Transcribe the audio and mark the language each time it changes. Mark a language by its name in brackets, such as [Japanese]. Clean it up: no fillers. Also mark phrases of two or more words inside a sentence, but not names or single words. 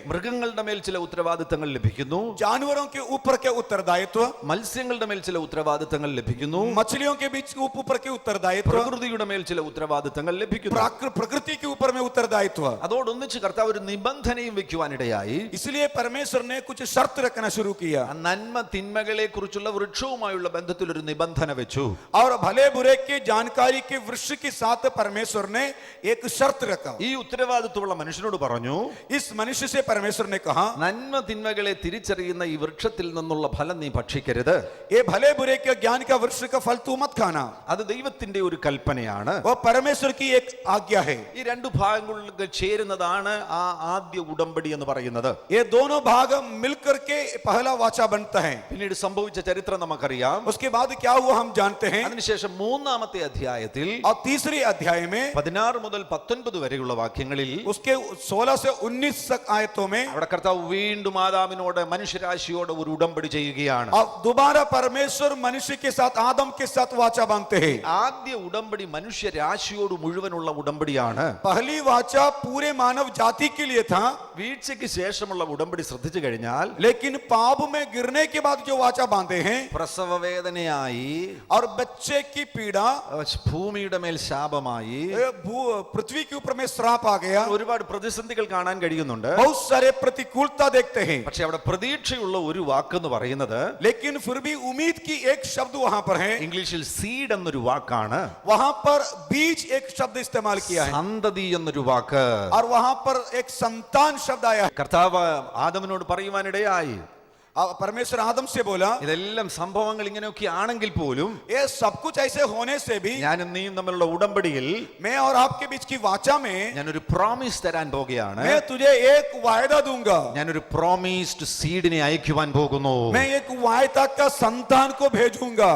[Malayalam] മൃഗങ്ങളുടെ മേൽ ചില ഉത്തരവാദിത്തങ്ങൾ ലഭിക്കുന്നു. [Hindi] जानवरों के ऊपर के उत्तरदायित्व, [Malayalam] മത്സ്യങ്ങളുടെ മേൽ ചില ഉത്തരവാദിത്തങ്ങൾ ലഭിക്കുന്നു. [Hindi] मछलियों के बीच के ऊपर के उत्तरदायित्व, [Malayalam] പ്രകൃതിയുടെ മേൽ ചില ഉത്തരവാദിത്തങ്ങൾ ലഭിക്കുന്നു. [Hindi] प्रकृति के ऊपर में उत्तरदायित्व. [Malayalam] അതോടൊന്നിച്ച് കർത്താവ് ഒരു നിബന്ധനയും വെക്കുവാനിടയായി. [Hindi] इसलिए परमेश्वर ने कुछ शर्त रखना शुरू किया [Malayalam] ആ നന്മ തിന്മകളെ കുറിച്ചുള്ള വൃക്ഷവുമായുള്ള ബന്ധത്തിൽ ഒരു നിബന്ധന വെച്ചു. [Hindi] और भले बुरे के जानकारी के वृक्ष के साथ परमेश्वर ने एक शर्त रखा. [Malayalam] ഈ ഉത്തരവാദിത്വമുള്ള മനുഷ്യനോട് പറഞ്ഞു, [Hindi] इस मनुष्य से परमेश्वर ने कहा, [Malayalam] നന്മ തിന്മകളെ തിരിച്ചറിയുന്ന ഈ വൃക്ഷത്തിൽ നിന്നുള്ള ഫലം നീ ഭക്ഷിക്കരുത്. [Hindi] ये भले बुरे के ज्ञान का वृक्ष का फल तू मत खाना. [Malayalam] അത് ദൈവത്തിന്റെ ഒരു കൽപ്പനയാണ്. [Hindi] वो परमेश्वर की एक आज्ञा है. [Malayalam] ഈ രണ്ടു ഭാഗങ്ങൾക്ക് ചേരുന്നതാണ് ആ ആദ്യ ഉടമ്പടി എന്ന് പറയുന്നത്. [Hindi] ये दोनों भाग मिलकर के पहला वाचा बनता है. [Malayalam] പിന്നീട് സംഭവിച്ച ചരിത്രം നമുക്കറിയാം. [Hindi] उसके बाद क्या हुआ हम जानते हैं. [Malayalam] അതിനുശേഷം 3-ാമത്തെ അധ്യായത്തിൽ [Hindi] और तीसरी अध्याय में [Malayalam] 16 മുതൽ 19 വരെയുള്ള വാക്യങ്ങളിൽ [Hindi] उसके 16 से 19 आयतों में [Malayalam] അവിടെ കർത്താവ് വീണ്ടും ആദാമിനോട് മനുഷ്യരാശിയോട് ഒരു ഉടമ്പടി ചെയ്യുകയാണ്. [Hindi] अब दोबारा परमेश्वर मनुष्य के साथ आदम के साथ वाचा बांधते हैं. [Malayalam] ആദ്യ ഉടമ്പടി മനുഷ്യരാശിയോട് മുഴുവനുള്ള ഉടമ്പടിയാണ്. [Hindi] पहली वाचा पूरे मानव जाति के लिए था, [Malayalam] വീഴ്ചയ്ക്ക് ശേഷമുള്ള ഉടമ്പടി ശ്രദ്ധിച്ചു കഴിഞ്ഞാൽ [Hindi] लेकिन पाप में गिरने के बाद जो वाचा बांधे हैं [Malayalam] പ്രസവ വേദനയായി, [Hindi] और बच्चे की पीड़ा, [Malayalam] ഭൂമിയുടെ മേൽ ശാപമായി, [Hindi] पृथ्वी के ऊपर में श्राप आ गया, [Malayalam] ഒരുപാട് പ്രതിസന്ധികൾ കാണാൻ കഴിയുന്നുണ്ട്. [Hindi] बहुत सारे प्रतिकूलता देखते हैं. [Malayalam] പക്ഷെ അവിടെ പ്രതീക്ഷയുള്ള ഒരു വാക്കെന്ന് പറയുന്നത് [Hindi] लेकिन फिर भी उम्मीद की एक शब्द वहां पर है. [Malayalam] ഇംഗ്ലീഷിൽ സീഡ് എന്നൊരു വാക്കാണ്. [Hindi] वहां पर बीज एक शब्द इस्तेमाल किया है [Malayalam] സന്തതി എന്നൊരു വാക്ക്. [Hindi] और वहां पर एक संतान शब्द आया है. [Malayalam] കർത്താവ് ആദമിനോട് പറയുവാനിടയായി, [Hindi] परमेश्वर आदम से बोला, [Malayalam] ഇതെല്ലാം സംഭവങ്ങൾ ഇങ്ങനെയൊക്കെ ആണെങ്കിൽ പോലും [Hindi] ये सब कुछ ऐसे होने से भी [Malayalam] ഞാനും നീയും തമ്മിലുള്ള ഉടമ്പടിയിൽ [Hindi] मैं और आपके बीच की वाचा में [Malayalam] ഞാനൊരു പ്രോമിസ് തരാൻ പോകുകയാണ്. [Hindi] मैं तुझे एक वायदा दूंगा. [Malayalam] ഞാനൊരു [English] promised seed [Malayalam] അയക്കുവാൻ പോകുന്നു. [Hindi] मैं एक वायदा का संतान को भेजूंगा.